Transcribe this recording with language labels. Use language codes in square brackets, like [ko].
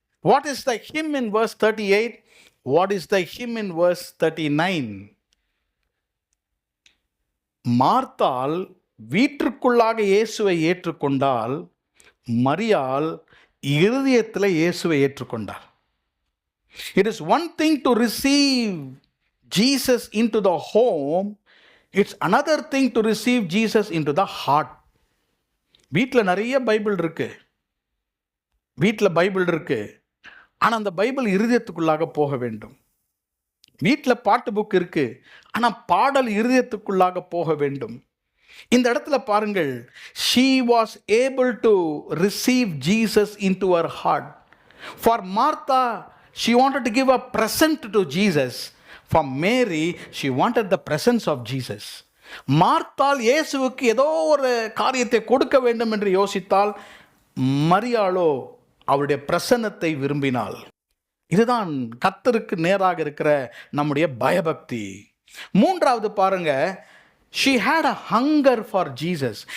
[en] What is the hymn in verse 38? What is the hymn in verse 39? [ta] மார்த்தாள் வீட்டிற்குள்ளாக இயேசுவை ஏற்றுக்கொண்டால், மரியாள் இருதயத்தில் இயேசுவை ஏற்றுக்கொண்டாள். [en] It is one thing to receive Jesus into the home. It's another thing to receive Jesus into the heart. [ta] வீட்டில் நிறைய Bible இருக்கு, வீட்டில் பைபிள் இருக்கு, ஆனால் அந்த பைபிள் இருதயத்துக்குள்ளாக போக வேண்டும். வீட்டில் பாட்டு புக் இருக்கு, ஆனால் பாடல் இருதயத்துக்குள்ளாக போக வேண்டும். இந்த இடத்துல பாருங்கள், [en] she was able to receive Jesus into her heart. For Martha, she wanted to give a present to Jesus. For Mary, she wanted the presence of Jesus. [ta] மார்த்தாள் இயேசுவுக்கு ஏதோ ஒரு காரியத்தை கொடுக்க வேண்டும் என்று யோசித்தால், மரியாளோ அவருடைய பிரசன்னத்தை விரும்பினாள். இதுதான் கர்த்தருக்கு நேராக இருக்கிற நம்முடைய பயபக்தி. மூன்றாவது பாருங்க, [en] she had a hunger for Jesus.